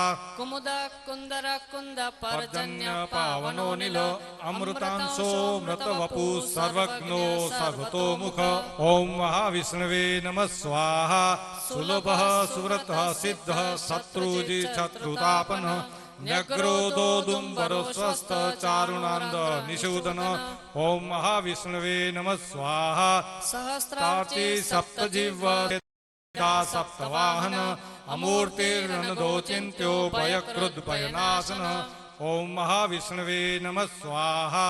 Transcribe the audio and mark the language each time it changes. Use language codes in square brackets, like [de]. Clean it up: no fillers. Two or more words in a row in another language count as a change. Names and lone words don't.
[sa] कुमुद कुंदर कुंद पर्जन्य पावनो नील अमृतांशो मृतवपु सर्वज्ञो सर्वतो मुख ओम महाविष्णवे नमः स्वाहा सुलभः सुव्रतः सिद्धः शत्रुजि शत्रुतापनः ન્યગ્રોદોદુંબરો સ્વસ્થ ચારુણાંદ નિષૂદન ઓમ મહાવિષ્ણવે નમઃ સ્વાહા સહસ્રાર્ચી સપ્તજીવ સપ્તવાહન અમૂર્તિર્નદોચિંત્યો ભયકૃદ ભયનાશન ઓમ મહાવિષ્ણવે નમઃ સ્વાહા